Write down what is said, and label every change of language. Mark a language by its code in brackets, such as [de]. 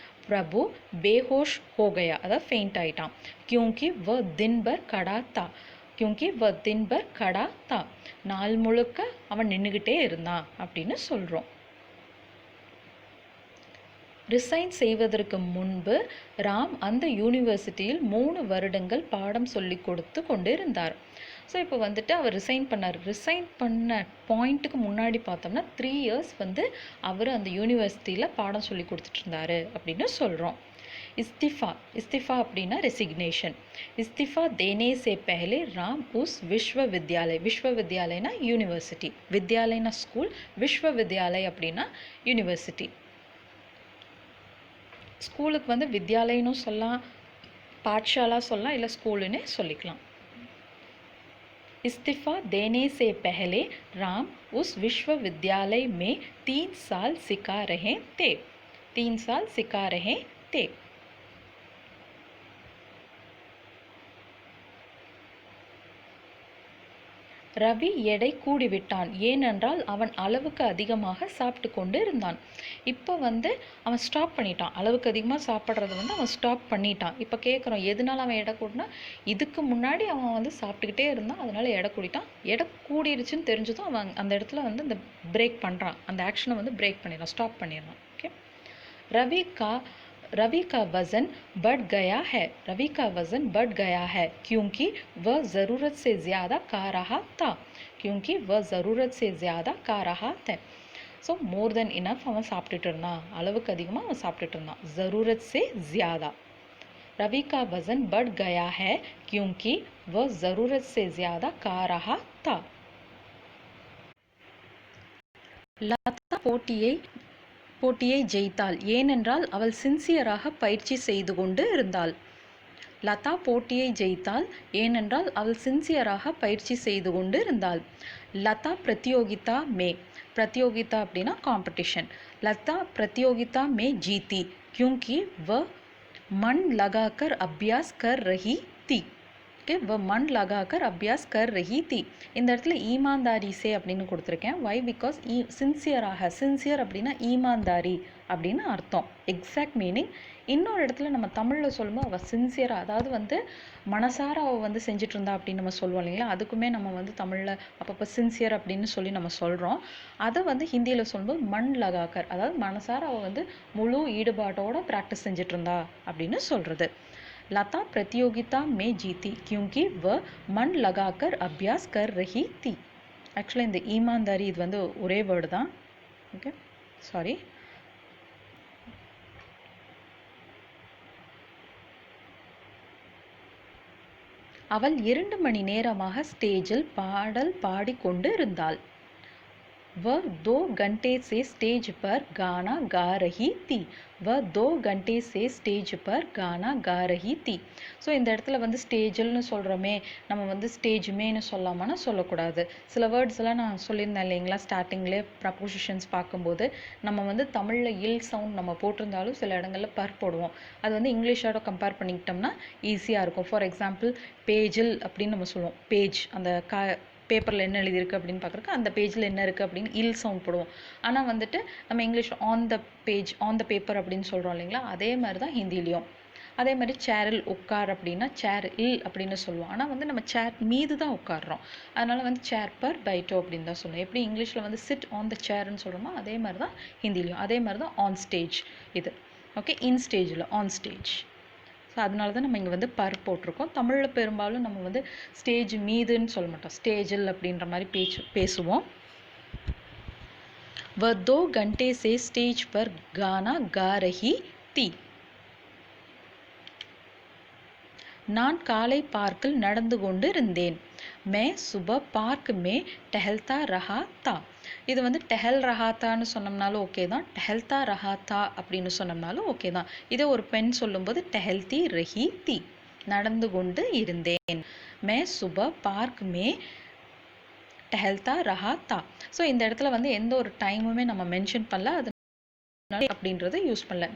[hi] प्रभु बेहोश हो गया, अदा फेंट आइटा, क्योंकि वह दिन भर खड़ा था, क्योंकि वह दिन भर खड़ा था, [ta] நாள் முழுக்க அவன் நின்றுக்கிட்டே இருந்தான் அப்படின்னு சொல்கிறோம். ரிசைன் செய்வதற்கு முன்பு ராம் அந்த யூனிவர்சிட்டியில் 3 வருடங்கள் பாடம் சொல்லி கொடுத்து கொண்டிருந்தார். ஸோ இப்போ வந்துட்டு அவர் ரிசைன் பண்ணார். ரிசைன் பண்ண பாயிண்ட்டுக்கு முன்னாடி பார்த்தோம்னா 3 இயர்ஸ் வந்து அவர் அந்த யூனிவர்சிட்டியில் பாடம் சொல்லி கொடுத்துட்டு இருந்தாரு அப்படின்னு சொல்கிறோம். इस्तीफ़ा इस्तीफ़ा அப்படின்னா ரெசிக்னேஷன். [hi] इस्तीफ़ा देने से पहले राम उस विश्वविद्यालय विश्वविद्यालयना यूनिवर्सिटी विद्यालयना स्कूल विश्वविद्यालय [ta] அப்படின்னா யூனிவர்சிட்டி. ஸ்கூலுக்கு வந்து வித்யாலயன்னு சொல்லலாம், பாட்சாலா சொல்லலாம், இல்லை ஸ்கூலுன்னு சொல்லிக்கலாம். [hi] इस्तीफ़ा देने से पहले राम उस विश्वविद्यालय में 3 साल सिखा रहे थे 3 साल सिखा रहे थे. [ta] ரவி எடை கூடிவிட்டான், ஏனென்றால் அவன் அளவுக்கு அதிகமாக சாப்பிட்டு கொண்டு இருந்தான். இப்போ வந்து அவன் ஸ்டாப் பண்ணிட்டான், அளவுக்கு அதிகமாக சாப்பிட்றது வந்து அவன் ஸ்டாப் பண்ணிட்டான். இப்போ கேட்குறோம் எதனால அவன் எடை கூட்டினா, இதுக்கு முன்னாடி அவன் வந்து சாப்பிட்டுக்கிட்டே இருந்தான், அதனால எடை கூடிட்டான். எடை கூடிருச்சுன்னு தெரிஞ்சதும் அவன் அந்த இடத்துல வந்து அந்த பிரேக் பண்ணுறான், அந்த ஆக்ஷனை வந்து பிரேக் பண்ணிடுறான், ஸ்டாப் பண்ணிடுறான். ஓகே. [hi] रवि का वज़न बढ़ गया है रवि का वज़न बढ़ गया है क्योंकि वह ज़रूरत से ज़्यादा खा रहा था क्योंकि वह ज़रूरत से ज़्यादा खा रहा था. [ta] ஸோ மோர் தென் இனஃப் அவன் சாப்பிட்டுட்டு இருந்தான், அளவுக்கு அதிகமாக அவன் சாப்பிட்டுட்டு இருந்தான். [hi] ज़रूरत से ज़्यादा. रवि का वज़न बढ़ गया है क्योंकि वह ज़रूरत से ज़्यादा खा रहा था. [ta] லதா போட்டியை ஜெயித்தாள், ஏனென்றால் அவள் சின்சியராக பயிற்சி செய்து கொண்டு இருந்தாள். லதா போட்டியை ஜெயித்தாள், ஏனென்றால் அவள் சின்சியராக பயிற்சி செய்து கொண்டு இருந்தாள். லதா பிரதியோகிதா மே பிரதியோகிதா அப்படின்னா காம்படிஷன். [hi] லதா பிரதியோகிதா மே ஜீத்தி क्योंकि वह मन लगाकर अभ्यास कर रही थी. ஓகே, வ மண் லகாக்கர் அபியாஸ் கர் ரஹி தி. [ta] இந்த இடத்துல ஈமான்தாரி சே அப்படின்னு கொடுத்துருக்கேன். வை? பிகாஸ் சின்சியராக, சின்சியர் அப்படின்னா ஈமான்தாரி அப்படின்னு அர்த்தம், எக்ஸாக்ட் மீனிங். இன்னொரு இடத்துல நம்ம தமிழில் சொல்லும்போது அவள் சின்சியராக, அதாவது வந்து மனசார அவள் வந்து செஞ்சுட்டு இருந்தா அப்படின்னு நம்ம சொல்லுவோம் இல்லைங்களா, அதுக்குமே நம்ம வந்து தமிழில் அப்பப்போ சின்சியர் அப்படின்னு சொல்லி நம்ம சொல்கிறோம். அதை வந்து ஹிந்தியில் சொல்லும்போது [hi] மண் லகாக்கர், [ta] அதாவது மனசார அவள் வந்து முழு ஈடுபாட்டோட ப்ராக்டிஸ் செஞ்சுட்டு இருந்தா அப்படின்னு சொல்கிறது. [hi] लता प्रतियोगिता में जीती क्योंकि वह मन लगाकर अभ्यास कर रही थी. [ta] ஆக்சுவலாக இந்த ஈமான்தாரி இது வந்து ஒரே வேர்டு தான். Okay, sorry. அவள் 2 மணி நேரமாக ஸ்டேஜில் பாடல் பாடிக்கொண்டு இருந்தாள். [hi] वह 2 घंटे से स्टेज पर गाना गा रही थी. वह 2 घंटे से स्टेज पर गाना गा रही थी. [ta] ஸோ இந்த இடத்துல வந்து ஸ்டேஜில்னு சொல்கிறோமே, நம்ம வந்து ஸ்டேஜுமேனு சொல்லாமன்னா சொல்லக்கூடாது. சில வேர்ட்ஸ் எல்லாம் நான் சொல்லியிருந்தேன் இல்லைங்களா, ஸ்டார்டிங்லேயே ப்ரப்போசிஷன்ஸ் பார்க்கும்போது நம்ம வந்து தமிழில் இல் சவுண்ட் நம்ம போட்டிருந்தாலும் சில இடங்களில் பர் போடுவோம். அது வந்து இங்கிலீஷோட கம்பேர் பண்ணிக்கிட்டோம்னா ஈஸியாக இருக்கும். ஃபார் எக்ஸாம்பிள் பேஜில் அப்படின்னு நம்ம சொல்லுவோம். பேஜ், அந்த பேப்பரில் என்ன எழுதியிருக்கு அப்படின்னு பார்க்குறக்கு அந்த பேஜில் என்ன இருக்குது அப்படின்னு இல் சவுண்ட் போடுவோம். ஆனால் வந்துட்டு நம்ம English on the page, on the paper அப்படின்னு சொல்கிறோம் இல்லைங்களா, அதே மாதிரி தான் ஹிந்திலையும். அதே மாதிரி சேரில் உட்கார் அப்படின்னா சேர் இல் அப்படின்னு சொல்லுவோம். ஆனால் வந்து நம்ம சேர் மீது தான் உட்காடுறோம், அதனால் வந்து [hi] சேர் பர் பைட்டோ [ta] அப்படின்னு தான் சொல்லுவோம். எப்படி இங்கிலீஷில் வந்து சிட் ஆன் த சேர்ன்னு சொல்கிறோமோ அதே மாதிரி தான் ஹிந்திலையும். அதே மாதிரி தான் ஆன் ஸ்டேஜ் இது. ஓகே, இன் ஸ்டேஜில் ஆன் ஸ்டேஜ். ஸோ அதனால தான் நம்ம இங்கே வந்து பர் போட்டிருக்கோம். தமிழில் பெரும்பாலும் நம்ம வந்து ஸ்டேஜ் மீதுன்னு சொல்ல மாட்டோம், ஸ்டேஜில் அப்படின்ற மாதிரி பேசுவோம். वह 2 घंटे से स्टेज पर गाना गा रही थी. நான் காலை பார்க்கில் நடந்து கொண்டு இருந்தேன். [hi] मैं सुबह पार्क में टहलता रहा था. [ta] இது வந்து டெஹல் ரஹாத்தான்னு சொன்னோம்னாலும் ஓகே தான், டெஹல்தா ரஹாத்தா அப்படின்னு சொன்னோம்னாலும் ஓகே தான். இதே ஒரு பெண் சொல்லும்போது [hi] டெஹல்தி ரஹி தி, [ta] நடந்து கொண்டு இருந்தேன். [hi] மே சுப பார்க் மே டெஹல்தா ரஹாத்தா. [ta] ஸோ இந்த இடத்துல வந்து எந்த ஒரு டைமுமே நம்ம மென்ஷன் பண்ணல, அது அப்படின்றத யூஸ் பண்ணல.